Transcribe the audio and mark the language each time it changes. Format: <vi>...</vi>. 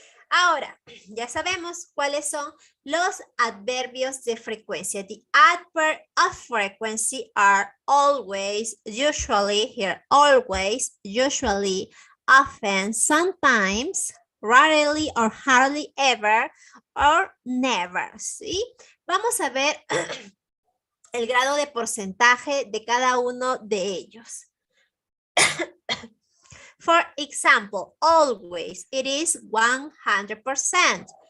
<es>Ahora, ya sabemos cuáles son los adverbios de frecuencia.</es> <en>The adverbs of frequency are always, usually, here, always, usually, often, sometimes, rarely or hardly ever, or never.</en> <es>¿Sí? Vamos a ver el grado de porcentaje de cada uno de ellos.</es> <en>For example, always, it is 100%.</en>